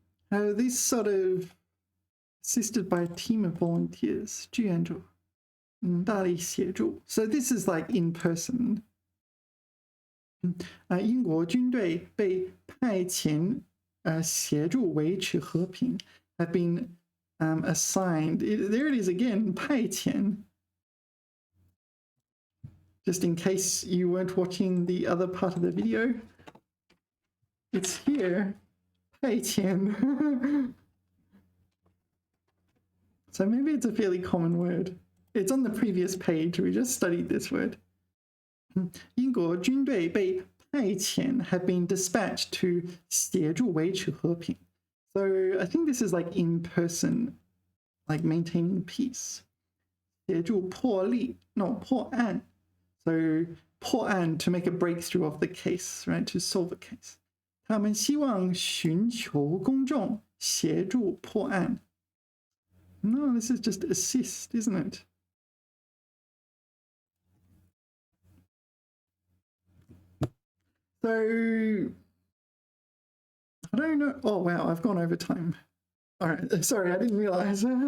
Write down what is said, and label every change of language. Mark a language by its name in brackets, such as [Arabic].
[English] This sort of assisted by a team of volunteers. 志愿者. [Chinese] 大力协助. [English] So this is like in person. [Chinese] 英国军队被派遣协助维持和平 [English] have been assigned. There it is again, 派遣. Just in case you weren't watching the other part of the video, it's here, 派遣. So maybe it's a fairly common word. It's on the previous page. We just studied this word. [Chinese] 英国军队被派遣 [English] have been dispatched to [Chinese] 协助维持和平. [English] So I think this is like in person, like maintaining peace. [Chinese] 协助破案. [English] So 破案 to make a breakthrough of the case, right? To solve a case. [Chinese] 他们希望寻求公众协助破案. [English] No, this is just assist, isn't it? So, I don't know. Oh, wow, I've gone over time. All right, sorry, I didn't realize.